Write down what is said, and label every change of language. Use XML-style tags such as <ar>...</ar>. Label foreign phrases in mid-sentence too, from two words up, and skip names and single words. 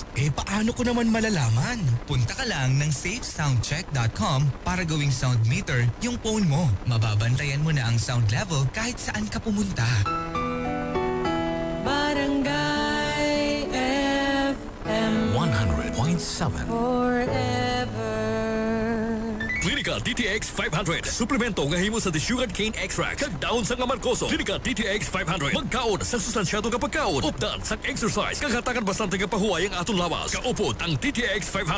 <tl>Eh paano ko naman malalaman? Punta ka lang ng safesoundcheck.com para gawing sound meter yung phone mo. Mababantayan mo na ang sound level kahit saan ka pumunta. Barangay FM 100.7 Forever. Clinica DTX 500.</tl> <hil>Suplemento nga himo sa Sugar Cane Extract. Kag daon sa Amargoso. Clinica DTX 500. Magkaon sa sustansyado nga pagkaon. Updan sa exercise. Kagatakan bastante nga pahuway ang atong lawas. Kaupod ang DTX 500.</hil>